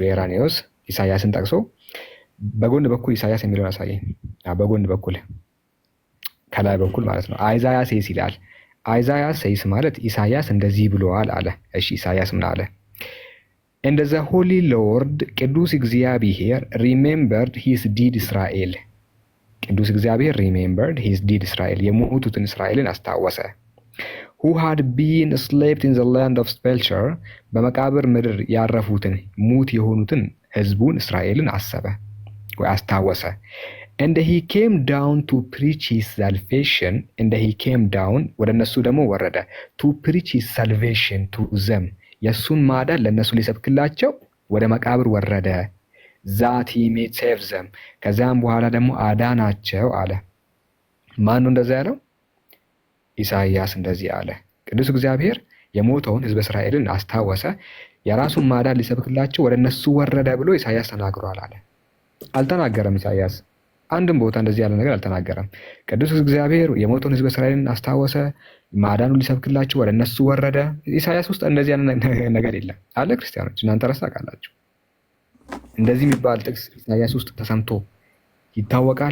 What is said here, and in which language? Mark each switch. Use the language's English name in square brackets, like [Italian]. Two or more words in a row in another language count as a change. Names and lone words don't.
[Amharic] ኢራኔስ ኢሳያስን ጠቅሶ በጎን በኩል ኢሳያስ የሚለውን አሳየኝ። በጎን በኩል ከላይ በኩል ማለት ነው። [English] Isaiah says [Amharic] ይላል። [English] Isaiah says [Amharic] ማለት ኢሳያስ እንደዚህ ብለዋል አለ። እሺ ኢሳያስ ምን አለ? እንደ [English] the holy Lord [Amharic] ቅዱስ እግዚአብሔር [English] remembered his dead [Amharic] እስራኤል። ቅዱስ እግዚአብሔር [English] remembered his dead [Amharic] እስራኤል፣ የሞቱትን እስራኤልን አስታወሰ። who [English] had been slept in the land of Spelcher፣ [Amharic] በመቃብር ምድር ያረፉትን ሙት የሆኑትን ህዝቡን እስራኤልን አሰበ ወይ አስታወሰ። [English] and he came down to preach his salvation and he came down ወደ እነሱ ደግሞ ወረደ to preach his salvation to them፣ [Amharic] የእሱን ማዳን ለእነሱ ሊሰብክላቸው ወደ መቃብር ወረደ። [English] that he may save them፣ [Amharic] ከዚያም በኋላ ደግሞ አዳናቸው አለ። ማን ነው እንደዛ ያለው? ኢሳያስ እንደዚህ አለ። ቅዱስ እግዚአብሔር የሞተውን ህዝበ እስራኤልን አስታወሰ፣ የራሱን ማዳን ሊሰብክላቸው ወደ እነሱ ወረደ ብሎ ኢሳያስ ተናግሯል አለ። አልተናገረም። ኢሳያስ አንድም ቦታ እንደዚህ ያለ ነገር አልተናገረም። ቅዱስ እግዚአብሔር የሞተውን ህዝበ እስራኤልን አስታወሰ፣ ማዳኑ ሊሰብክላቸው ወደ እነሱ ወረደ። ኢሳያስ ውስጥ እንደዚህ ያለ ነገር የለም አለ። ክርስቲያኖች እናንተ ረሳ ቃላችሁ እንደዚህ የሚባል ጥቅስ ኢሳያስ ውስጥ ተሰምቶ ይታወቃል?